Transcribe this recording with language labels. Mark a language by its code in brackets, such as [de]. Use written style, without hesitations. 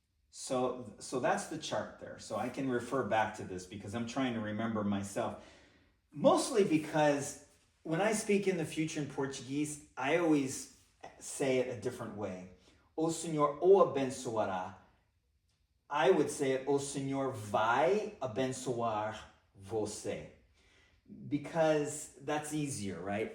[en] So that's the chart there. So I can refer back to this because I'm trying to remember myself. Mostly because when I speak in the future in Portuguese, I always say it a different way. [pt] O Senhor o abençoará. [en] I would say it, [pt] O Senhor vai abençoar você. [en] Because that's easier, right?